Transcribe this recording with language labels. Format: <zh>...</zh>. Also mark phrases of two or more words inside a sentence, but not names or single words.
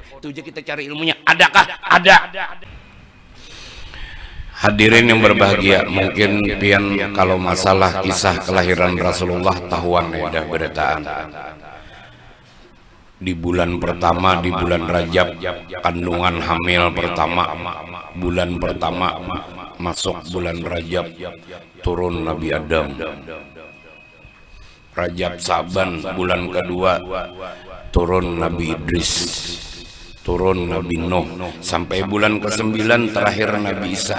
<id>Itu aja kita cari ilmunya. Adakah? Ada.</id> <bjn>Hadirin yang berbahagia, mungkin pian kalau masalah kisah kelahiran Rasulullah tahuan dah beritaan.</bjn> <id>Di bulan pertama, di bulan Rajab, kandungan hamil pertama, bulan pertama masuk bulan Rajab, turun Nabi Adam. Rajab Saban bulan kedua, turun Nabi Idris, turun Nabi Nuh, sampai bulan ke-9 terakhir Nabi Isa.</id>